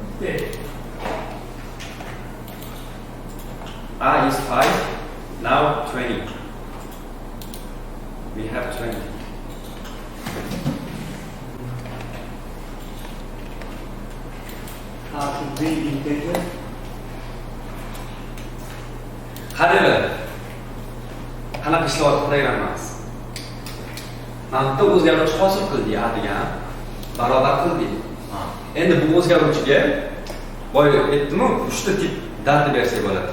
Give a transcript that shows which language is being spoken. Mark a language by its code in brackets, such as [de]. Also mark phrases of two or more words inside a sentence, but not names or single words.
[en] A is 5, now 20. We have 20. How to bring integer? [uz] Qaranglar. Qanaqa ishlayapti programmamiz? Mana bitta o'zgaruvchi hosil qildik, a degan barobar qildik. Endi bu o'zgaruvchiga boya aytdim-ku, 3 ta tip data bersak bo'ladi.